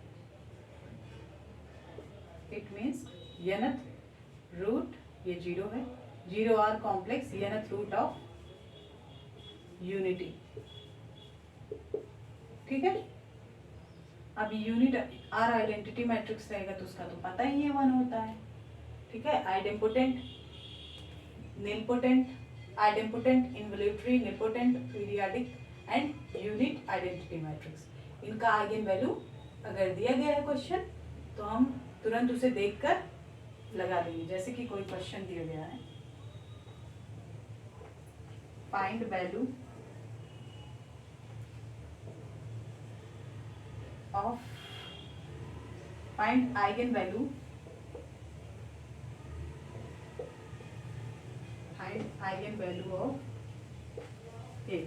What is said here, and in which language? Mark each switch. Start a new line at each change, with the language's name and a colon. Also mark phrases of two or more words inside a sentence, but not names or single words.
English: it means nth root,
Hindi: ये 0 है, 0 और
English: complex nth root of unity.
Hindi: ठीक है, अब
English: unit or identity matrix
Hindi: रहेगा तो उसका तो पता ही है 1 होता है। ठीक है,
English: idempotent nilpotent, idempotent, involutory, nilpotent, periodic and unit identity matrix.
Hindi: इनका
English: eigen value
Hindi: अगर दिया गया है क्वेश्चन तो हम तुरंत उसे देखकर लगा देंगे। जैसे कि कोई क्वेश्चन दिया गया है,
English: find value of, find eigen value, find eigen value of A.